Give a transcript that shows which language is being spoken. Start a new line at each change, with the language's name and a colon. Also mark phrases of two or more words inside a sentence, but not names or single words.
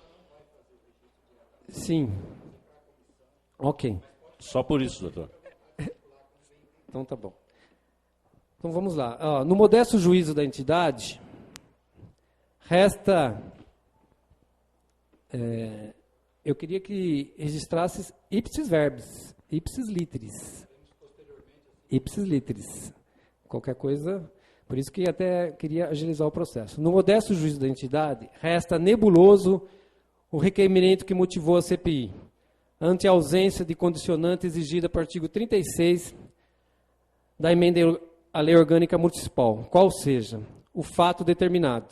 Portuguese: Sim. Ok. Só por isso, doutor. Então, tá bom. Então, vamos lá. No modesto juízo da entidade, resta... eu queria que registrasse
Latin: ipsis verbis, ipsis literis. Ipsis literis.
Portuguese: Qualquer coisa... Por isso que até queria agilizar o processo. No modesto juízo da entidade, resta nebuloso o requerimento que motivou a CPI, ante a ausência de condicionante exigida para o artigo 36 da emenda à Lei Orgânica Municipal, qual seja, o fato determinado.